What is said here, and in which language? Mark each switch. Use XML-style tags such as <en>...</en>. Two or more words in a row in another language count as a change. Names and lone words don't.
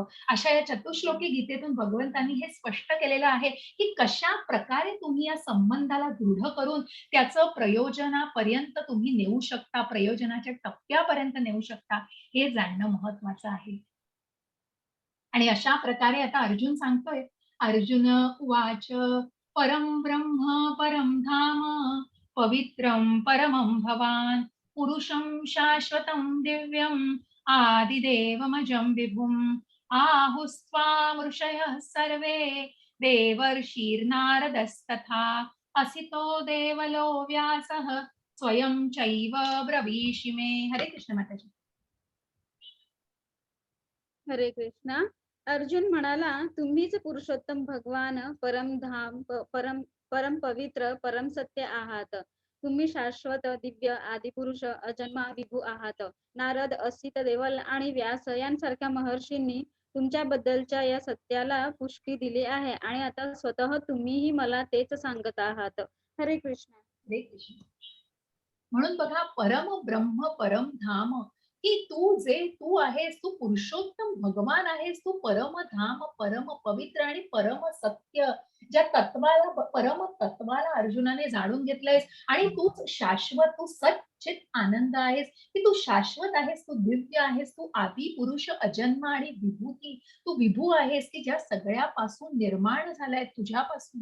<mr>अशा या चतुश्लोकी गीतेतून भगवंतांनी हे स्पष्ट केलेलं आहे, की कशा प्रकारे तुम्ही या संबंधाला दृढ करून त्याचं प्रयोजनापर्यंत तुम्ही नेऊ शकता, प्रयोजनाच्या टप्प्यापर्यंत नेऊ शकता, हे जाणणं महत्वाचं आहे. आणि अशा प्रकारे आता अर्जुन सांगतोय,</mr> <sa>अर्जुन उवाच परम ब्रह्म परम धाम पवित्रं परमं भवान पुरुषं शाश्वतं दिव्यं आदिदेवमजं विभुम् आहुस्त्वां ऋषयः सर्वे देवर्षिर्नारदस्तथा असितो देवलो व्यासः स्वयं चैव ब्रवीषि मे.</sa> <mr>हरे कृष्ण माताजी. हरे कृष्णा. अर्जुन म्हणाला, तुम्हीच पुरुषोत्तम भगवान परमधाम परम परम पवित्र परम सत्य आहात. तुम्ही शाश्वत दिव्य आदिपुरुष अजन्मा विभू आहात. नारद असित देवल आणि व्यास यांसारख्या महर्षींनी तुमच्याबद्दलच्या या सत्याला पुष्टी दिली आहे आणि आता स्वतः तुम्हीही मला तेच सांगत आहात. हरे कृष्ण. हरे कृष्ण. म्हणून बघा</mr> <sa>परम ब्रह्म परम धाम</sa> <mr>की तू आहेस, तू पुरुषोत्तम भगवान आहेस, तू परमधाम परम पवित्र आणि परम सत्य ज्या तत्वाला परम तत्वाला अर्जुनाने जाणून घेतलंयस आणि तूच शाश्वत, तू सच्चित आनंद आहेस, की तू शाश्वत आहेस, तू दिव्य आहेस, तू आदि पुरुष अजन्म आणि विभूती, तू विभू आहेस की ज्या सगळ्यापासून निर्माण झालाय तुझ्यापासून.</mr>